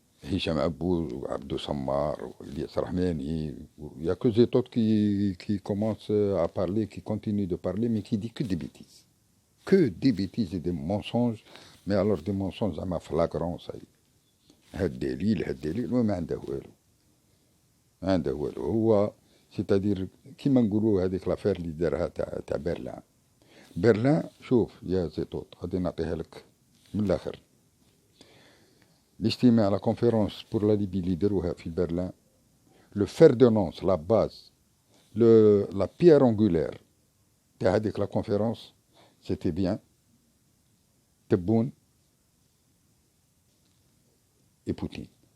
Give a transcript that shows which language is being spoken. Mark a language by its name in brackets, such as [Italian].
[French] Hicham Abouz, ou Abdou Sammar, ou Ilyas Rahmani, il n'y a que ces autres qui commencent à parler, qui continuent de parler, mais qui disent que des bêtises. Que des bêtises et des mensonges, mais alors des mensonges à ma flagrant, ça y est. [Arabic] هالدليل وما عنده والو. ما عنده والو. هو c'est-à-dire كيما نقولوا هذيك لافير اللي دارها تاع برلين. برلين شوف يا زيتوت غادي نعطيها لك من الاخر. [French] L'estimé à la conférence pour la Libye leader في Berlin, le fer de lance, la base, la pierre angulaire de la conférence, c'était bien, Tebboune et Poutine.